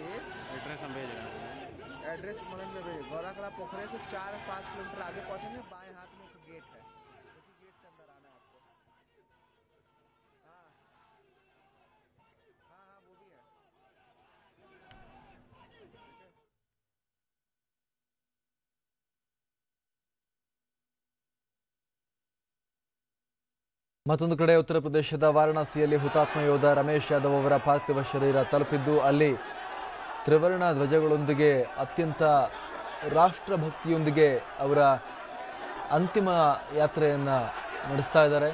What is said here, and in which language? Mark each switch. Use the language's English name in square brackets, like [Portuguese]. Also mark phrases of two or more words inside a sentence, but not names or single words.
[Hindi] एड्रेस हम भेज रहे हैं। एड्रेस मतलब गौरा कला पोखरे से 4-5 किलोमीटर आगे पहुंचेंगे। बाएं हाथ में एक गेट है, उसी गेट से अंदर आना है आपको। हाँ हाँ हाँ वो भी है। [Kannada] ಮತ್ತೊಂದು ಕಡೆ ಉತ್ತರ ಪ್ರದೇಶದ ವಾರಣಾಸಿಯಲ್ಲಿ ಹುತಾತ್ಮ ಯೋಧ ರಮೇಶ್ ಯಾದವ್ ಅವರ ಪಾರ್ಥಿವ ಶರೀರ ತಲುಪಿದ್ದು ಅಲ್ಲಿ ತ್ರಿವರ್ಣ ಧ್ವಜಗಳೊಂದಿಗೆ ಅತ್ಯಂತ ರಾಷ್ಟ್ರಭಕ್ತಿಯೊಂದಿಗೆ ಅವರ ಅಂತಿಮ ಯಾತ್ರೆಯನ್ನು ನಡೆಸ್ತಾ ಇದ್ದಾರೆ.